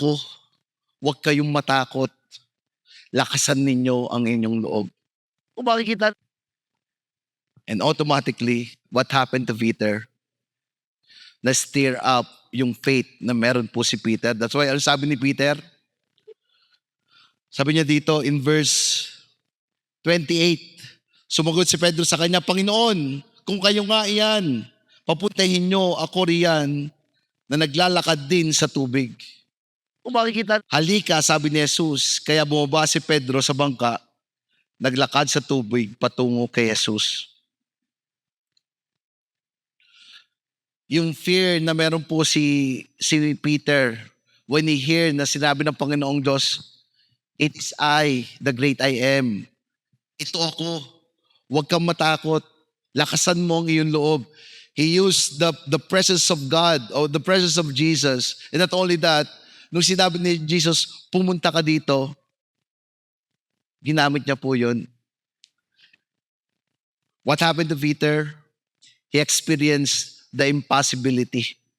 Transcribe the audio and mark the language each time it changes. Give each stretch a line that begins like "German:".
Filipino: ako, huwag kayong matakot. Lakasan ninyo ang inyong loob. kung makikita,
English: And automatically, what happened to Peter?
Filipino: Na-stir up yung faith na meron po si Peter. That's why, ano sabi ni Peter? Sabi niya dito in verse 28, sumagot si Pedro sa kanya, Panginoon, kung kayo nga iyan, papuntahin nyo ako riyan na naglalakad din sa tubig. Kung makikita, Halika, sabi ni Jesus, kaya bumaba si Pedro sa bangka, naglakad sa tubig patungo kay Jesus. Yung fear na meron po si Peter
English: when he hear
Filipino: na sinabi ng Panginoong Diyos,
English: "It is I, the great I am."
Filipino: Ito ako. Huwag kang matakot. Lakasan mo ang iyong loob.
English: He used the presence of God or the presence of Jesus. And not only that,
Filipino: nung sinabi ni Jesus, pumunta ka dito, ginamit niya po yun.
English: What happened to Peter? He experienced the impossibility.